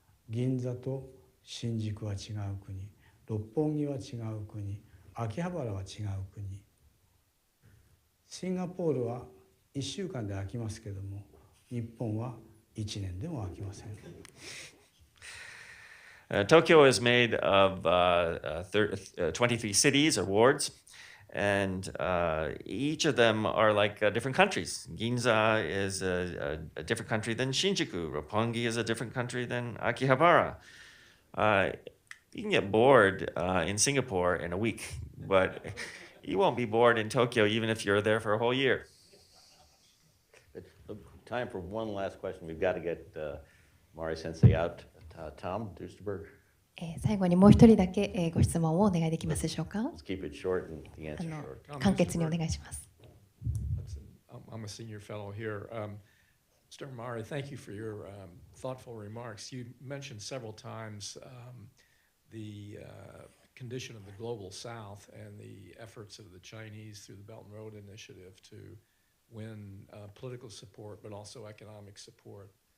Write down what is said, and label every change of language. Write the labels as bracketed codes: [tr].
[ja] 銀座と新宿は違う国、六本木は違う国、秋葉原は違う国。シンガポールは1週間で飽きますけども、日本は1年でも飽きません。 [en] Tokyo is made of 23 cities or wards, and each of them are like different countries. Ginza is a different country than Shinjuku. Roppongi is a different country than Akihabara. You can get bored in Singapore in a week, but you won't be bored in Tokyo even if you're there for a whole year. Time for one last question. We've got to get Mari Sensei out. Tom Duesterberg. [ja] 最後にもう一人だけご質問をお願いできますでしょうか。 [en] Let's keep it short and the answer short. [ja] 簡潔にお願いします。 [en] I'm a senior fellow here. Mr. Amari, thank you for your thoughtful remarks. You mentioned several times the condition of the global South and the efforts of the Chinese through the Belt and Road Initiative to win political support, but also economic support.